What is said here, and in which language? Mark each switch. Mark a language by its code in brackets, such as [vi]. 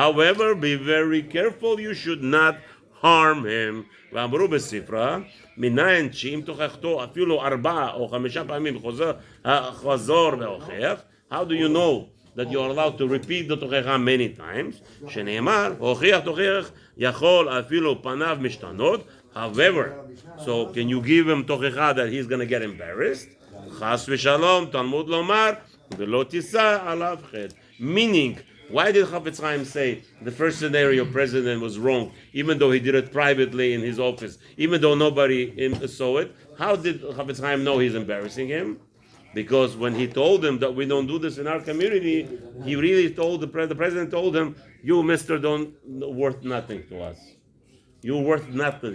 [en] However, be very careful, you should not harm him. [he] ואמרו בספרה, מניין שאם תוכחתו אפילו 4 או 5 פעמים חזור והוכח, [en] how do you know that you are allowed to repeat the תוכחה many times? [he] שנאמר, הוכיח תוכיח יכול אפילו פניו משתנות. [en] However, so can you give him תוכחה that he's going to get embarrassed? [he] חס ושלום, תלמוד לומר, ולא תישא עליו חטא. [en] Meaning, why did Chafetz Chaim say the first scenario president was wrong, even though he did it privately in his office, even though nobody saw it? How did Chafetz Chaim know he's embarrassing him? Because when he told him that we don't do this in our community, he really told the president told him, you, mister, don't worth nothing to us. You're worth nothing.